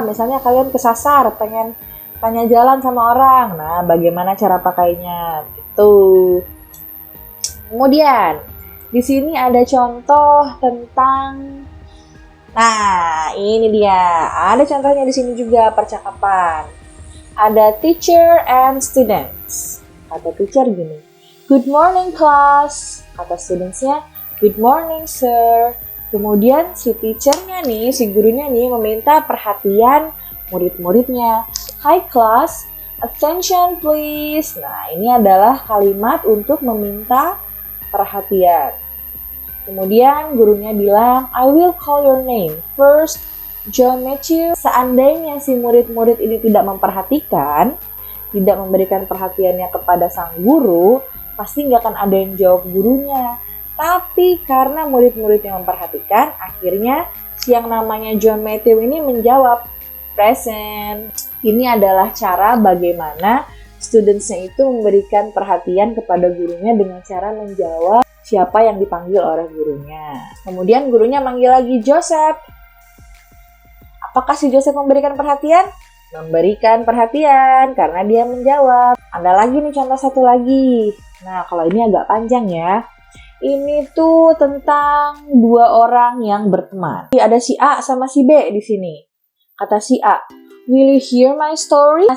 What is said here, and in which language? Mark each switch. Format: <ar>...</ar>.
<id>Misalnya kalian kesasar, pengen tanya jalan sama orang. Nah, bagaimana cara pakainya? Gitu. Kemudian, di sini ada contoh tentang ini dia. Ada contohnya di sini juga percakapan. Ada</id> <en>teacher and students.</en> <id>Kata</id> <en>teacher</en> <id>gini,</id> <en>good morning class.</en> <id>Kata studentsnya,</id> <en>good morning sir.</en> <id>Kemudian si teachernya nih, si gurunya nih meminta perhatian murid-muridnya.</id> <en>Hi class, attention please.</en> <id>Nah, ini adalah kalimat untuk meminta perhatian. Kemudian gurunya bilang,</id> <en>I will call your name. First, John Matthew.</en> <id>Seandainya si murid-murid ini tidak memperhatikan, tidak memberikan perhatiannya kepada sang guru, pasti nggak akan ada yang jawab gurunya. Tapi karena murid-murid yang memperhatikan, akhirnya si yang namanya John Matthew ini menjawab,</id> <en>present.</en> <id>Ini adalah cara bagaimana studentsnya itu memberikan perhatian kepada gurunya dengan cara menjawab siapa yang dipanggil oleh gurunya. Kemudian gurunya manggil lagi Joseph. Apakah si Joseph memberikan perhatian? Memberikan perhatian karena dia menjawab. Ada lagi nih contoh satu lagi. Nah, kalau ini agak panjang ya. Ini tuh tentang dua orang yang berteman. Ada si A sama si B di sini. Kata si A,</id> <en>will you hear my story?</en>